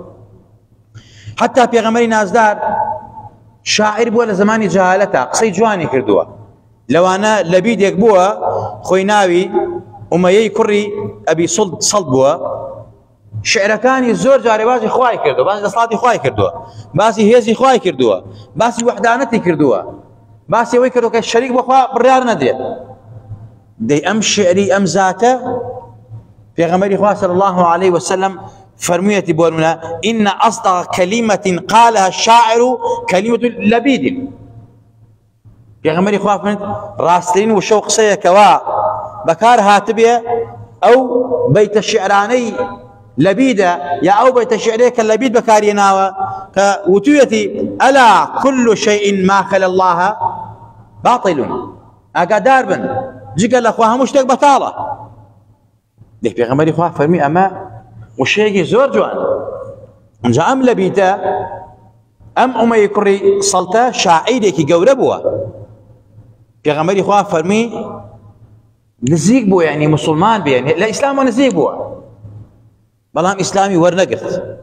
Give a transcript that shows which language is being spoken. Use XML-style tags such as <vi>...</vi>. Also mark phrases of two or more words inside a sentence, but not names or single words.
<ckb>حتا پێغەمبەری نازدار شاعر بووە لە زمانی جەهالەتە قسەی جوانی کردووە لەوانە لە بیدێک بووە خۆی ناوی ئومەیەی کوڕی ئەبی سەڵد بووە شعرەکانی زۆر جارێ باسی خوای کردووە باسی دەسەڵاتی خوای کردووە باسی هێزی خوای کردووە باسی وەحدانەتی کردووە باسی ئەوەی کردووە کە شەریک بەخوا بڕیار نەدرێت دەی ئەم شعری ئەم زاتە پێغەمبەری خوا</ckb> <ar>صلی الله عليه وسلم</ar> <ckb>فرموویەتی بۆ نمونە</ckb> <ar>إن أصدق كلمة قالها الشاعر كلمة لبيد</ar> <ckb>پێغەمبەری خوا فەرمێت ڕاستترین وشە و قسەیەکەوە بەکار هاتبێ ئەو بەیتە شعرانەی لەبیدە یا ئەو بەیتە شعرەیە کە لەبید بەکارهێناوە کە وتوویەتی</ckb> <ar>ئەلا كل شيء ما خلا الله باطل</ar> <ckb>ئاگادار بن جگە لە خوا هەموو شتێک بەتاڵە دەی پێغەمبەری خوا فەرمی ئەمە وشەیەکی زۆر جوان ئەنجا ئەم لەبیدە ئەم ئومەی کوڕی سەڵتە شاعیرێکی گەورە بووە پێغەمبەری خوا فەرمی نزیک بووە یعنی مسلمان بێ لە ئیسلامەوە نزیک بووە بەڵام ئیسلامی وەرنەگرت</ckb>